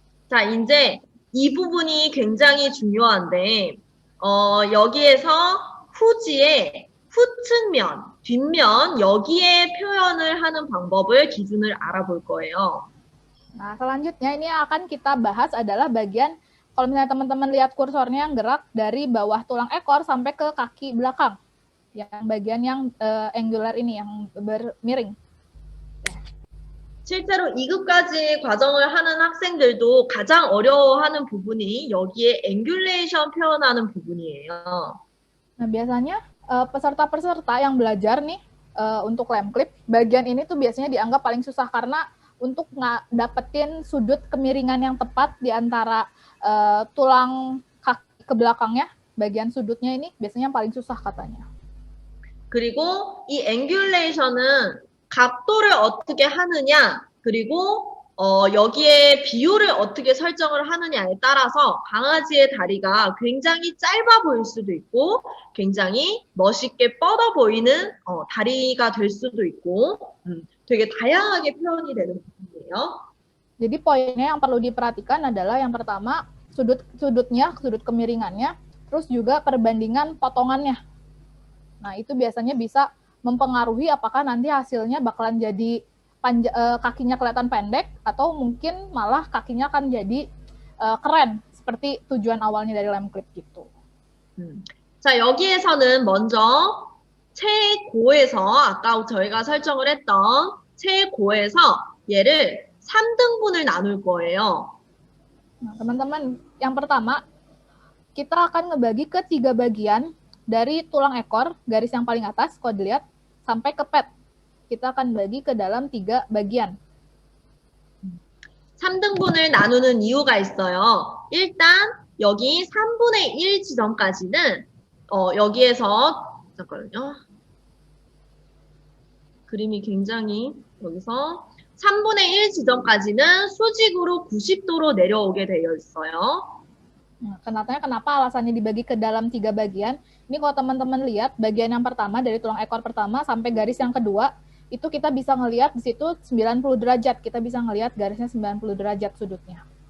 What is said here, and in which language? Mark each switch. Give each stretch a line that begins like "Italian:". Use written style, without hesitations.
Korean: 자, 이제 이 부분이 굉장히 중요한데 여기에서 후지의 후측면, 뒷면 여기에 표현을 하는 방법을 기준을 알아볼 거예요.
Indonesian: Nah, selanjutnya ini akan kita bahas adalah bagian, kalau misalnya teman-teman lihat kursornya yang gerak dari bawah tulang ekor sampai ke kaki belakang. Yang bagian yang angular ini, yang bermiring.
Korean: 실제로 2급까지 과정을 하는 학생들도 가장 어려워하는 부분이 여기에 앵귤레이션 표현하는 부분이에요.
Indonesian: Nah, biasanya peserta-peserta yang belajar nih untuk lem clip, bagian ini tuh biasanya dianggap paling susah karena untuk dapetin sudut kemiringan yang tepat di antara tulang kaki ke belakangnya, bagian sudutnya ini biasanya paling susah katanya.
Korean: 그리고 이 앵귤레이션은 각도를 어떻게 하느냐, 그리고 여기에 비율을 어떻게 설정을 하느냐에 따라서 강아지의 다리가 굉장히 짧아 보일 수도 있고 굉장히 멋있게 뻗어 보이는 다리가 될 수도 있고 되게 다양하게 표현이 되는 부분이에요.
Indonesian: Jadi poinnya yang perlu diperhatikan adalah yang pertama sudutnya, sudut kemiringannya, terus juga perbandingan potongannya. Nah, itu biasanya bisa mempengaruhi apakah nanti hasilnya bakalan jadi kakinya kelihatan pendek atau mungkin malah kakinya akan jadi keren seperti tujuan awalnya dari lem clip gitu.
Korean: 자, 여기에서는 먼저 최고에서 아까 저희가 설정을 했던 최고에서 얘를 3등분을 나눌 거예요.
Indonesian: Nah, teman-teman, yang pertama kita akan ngebagi ke 3 bagian. Dari tulang ekor, garis yang paling atas, kalau dilihat, sampai ke pet. Kita akan bagi ke dalam 3 bagian.
Korean: 3등분을 나누는 이유가 있어요. 일단 여기 3분의 1 지점까지는 여기에서 잠깐만요. 그림이 굉장히 여기서 3분의 1 지점까지는 수직으로 90도로 내려오게 되어 있어요.
Indonesian: Nah, kenapa alasannya dibagi ke dalam 3 bagian? Ini kalau teman-teman lihat, bagian yang pertama dari tulang ekor pertama sampai garis yang kedua, itu kita bisa ngelihat di situ 90 derajat. Kita bisa ngelihat garisnya 90 derajat sudutnya.